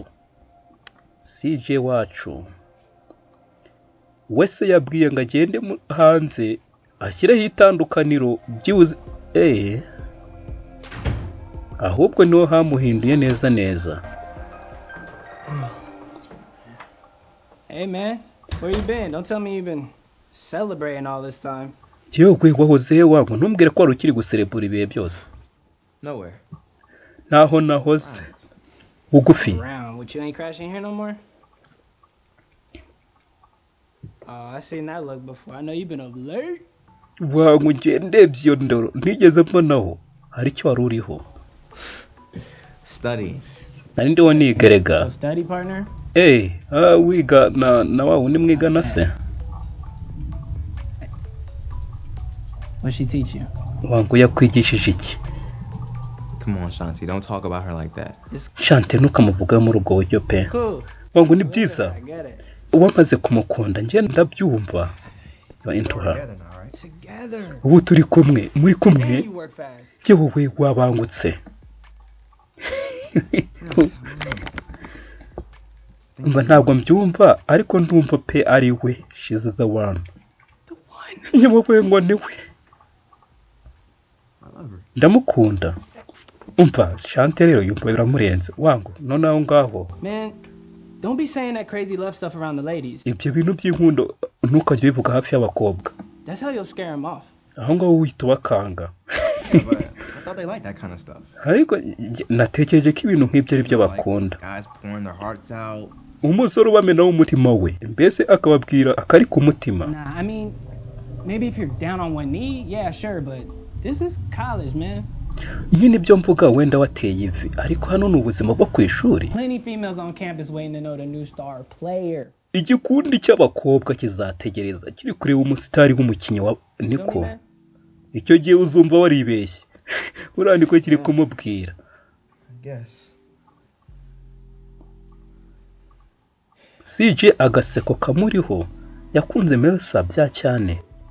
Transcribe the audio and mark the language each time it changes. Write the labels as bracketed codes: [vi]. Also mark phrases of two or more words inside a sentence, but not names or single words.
[rw] sije wacu wese yabwiye ngo agende hanze ashyireho itandukaniro byibuze ahubwo niho hamuhinduye neza neza. [en] Hey man, where you been? Don't tell me you've been celebrating all this time. [rw] Yewe wahoze he wangu, ntumbwire ko wari ukiri guserebura ibihe byose. [en] Nowhere. [rw] Naho nahoze bugufi. [en] Around, but you ain't crashing here no more? Oh, I seen that look before. I know you've been up late. [rw] Wangu ngiye ndebye iyo ndoro ntigeze mbonaho hari icyo wari uriho. [en] Study. [rw] Nari ndiho nigerega. [en] Study partner? [rw] Wiga na wa wundi mwiga na se. [en] What she teach you? [rw] Wangu yakwigishije iki? [en] Come on, Shanti, don't talk about her like that. [rw] Shanti ntukamuvuga muri ubwo buryo pe. Wangu ni byiza. Wamaze kumukunda njye ndabyumva. [en] You're into her. [rw] Ubu turi kumwe, muri kumwe. Yewe wabangutse. Umva ntabwo mbyumva ariko ndumva pe ari we. [en] She's the one. [rw] Yewe ngo ni we. Ndamukunda. Umva Shanti rero yumva biramurenze. Wangu none aho ngaho. [en] Man, don't be saying that crazy love stuff around the ladies. [rw] Ibyo bintu by'inkundo ntukajye bivuga hafi y'abakobwa. [en] That's how you'll scare them off. [rw] Aho ngaho wihita bakanga. [en] I thought they liked that kind of stuff. [rw] Ariko natekereje ko ibintu nk'ibyo ari byo bakunda. [en] Guys pouring their hearts out. [rw] Umusore ubamena umutima we mbese akababwira akari ku mutima. [en] Nah, I mean, maybe if you're down on one knee, yeah, sure, but this is college, man. [rw] Nyine byo mvuga wenda wateye ivi ariko hano ni ubuzima bwo ku ishuri. [en] Plenty females on campus waiting to know the new star player. [rw] Igikundi cy'abakobwa kizategereza kiri kureba umusitari w'umukinnyi wa niko. Icyo gihe uzumva waribeshye. Urandiko kiri kumubwira. CJ agaseko kamuriho yakunze Melsa bya cyane.